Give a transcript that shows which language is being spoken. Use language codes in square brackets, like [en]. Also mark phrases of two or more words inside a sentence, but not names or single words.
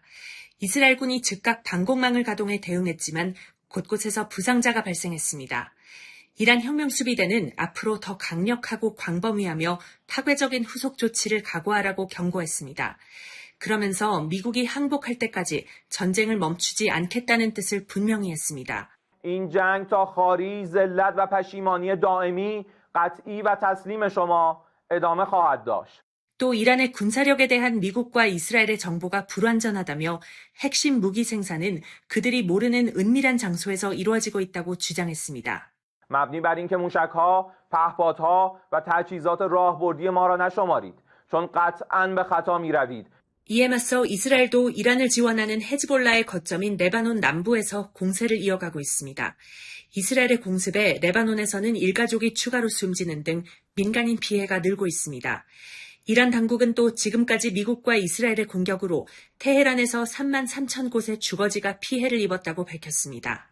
[ko] 이스라엘군이 즉각 방공망을 가동해 대응했지만 곳곳에서 부상자가 발생했습니다. 이란 혁명수비대는 앞으로 더 강력하고 광범위하며 파괴적인 후속 조치를 각오하라고 경고했습니다. 그러면서 미국이 항복할 때까지 전쟁을 멈추지 않겠다는 뜻을 분명히 했습니다. [fa] این جنگ تا خاری ذلت و پشیمانی دائمی قطعی و تسلیم شما ادامه خواهد داشت. [ko] 또 이란의 군사력에 대한 미국과 이스라엘의 정보가 불완전하다며 핵심 무기 생산은 그들이 모르는 은밀한 장소에서 이루어지고 있다고 주장했습니다. [fa] مبنی بر اینکه موشک‌ها، پهپادها و تجهیزات راهبردی ما را نشمارید چون قطعاً به خطا می‌روید. [ko] 이에 맞서 이스라엘도 이란을 지원하는 헤즈볼라의 거점인 레바논 남부에서 공세를 이어가고 있습니다. 이스라엘의 공습에 레바논에서는 일가족이 추가로 숨지는 등 민간인 피해가 늘고 있습니다. 이란 당국은 또 지금까지 미국과 이스라엘의 공격으로 테헤란에서 3만 3천 곳의 주거지가 피해를 입었다고 밝혔습니다.